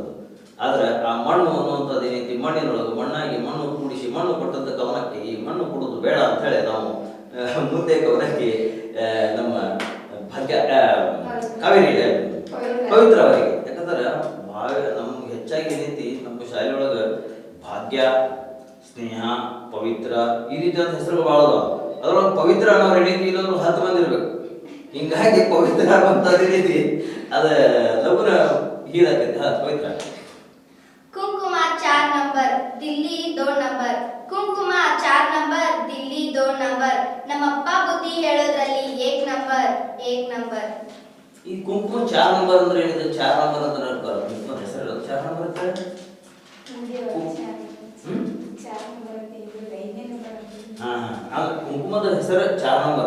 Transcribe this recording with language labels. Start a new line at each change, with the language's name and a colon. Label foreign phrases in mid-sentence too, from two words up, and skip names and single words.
Kannada: ಆದ್ರೆ ಆ ಮಣ್ಣು ಅನ್ನುವಂಥದ್ದು ಏನೈತಿ ಮಣ್ಣಿನೊಳಗೆ ಮಣ್ಣಾಗಿ ಮಣ್ಣು ಕೂಡಿಸಿ ಮಣ್ಣು ಕೊಟ್ಟಂತ ಕವನಕ್ಕೆ ಈ ಮಣ್ಣು ಕೊಡೋದು ಬೇಡ ಅಂತ ಹೇಳಿ ನಾವು ಮುಂದೆ ಕವನಕ್ಕೆ ನಮ್ಮ ಭಾಗ್ಯ ಕಾವೇರಿ ಪವಿತ್ರ ಅವರಿಗೆ, ಯಾಕಂದ್ರೆ ನಮ್ಗೆ ಹೆಚ್ಚಾಗಿ ಏನೈತಿ ನಮ್ಮ ಶಾಲೆಯೊಳಗೆ ಭಾಗ್ಯ, ಸ್ನೇಹ, ಪವಿತ್ರ ಈ ರೀತಿಯಾದ ಹೆಸರು ಭಾಳ ಅದಾವ. ಅದ್ರೊಳಗೆ ಪವಿತ್ರ ಅನ್ನೋರು ಏನೈತಿ ಇಲ್ಲೊಂದು 10 ಮಂದಿ ಇರ್ಬೇಕು. ಹಿಂಗಾಗಿ ಪವಿತ್ರ ಅನ್ನುವಂಥದ್ದು ಏನೈತಿ ಅದ ಲಗುನ ಹೀರಾಕೈತಿ. ಪವಿತ್ರ.
Hindi: कुमकुम 4 नंबर दिल्ली 2 नंबर, कुमकुम 4 नंबर दिल्ली 2 नंबर,
Kannada: ನಮ್ಮಪ್ಪ ಬುದ್ಧಿ ಹೇಳೋದ್ರಲ್ಲಿ
Hindi: 1 नंबर 1 नंबर.
Kannada: ಈ ಕುಂಕುಮ 4 ನಂಬರ್ ಅಂದ್ರೆ ಏನಿದೆ? 4 ನಂಬರ್ ಅಂತ ಅನ್ಕೊಳ್ಳ ಕುಂಕುಮ ಹೆಸರು 4 ನಂಬರ್ ಅಂತ ಹೇಳಿ ಕುಂಕುಮದ ಹೆಸರು 4 ನಂಬರ್.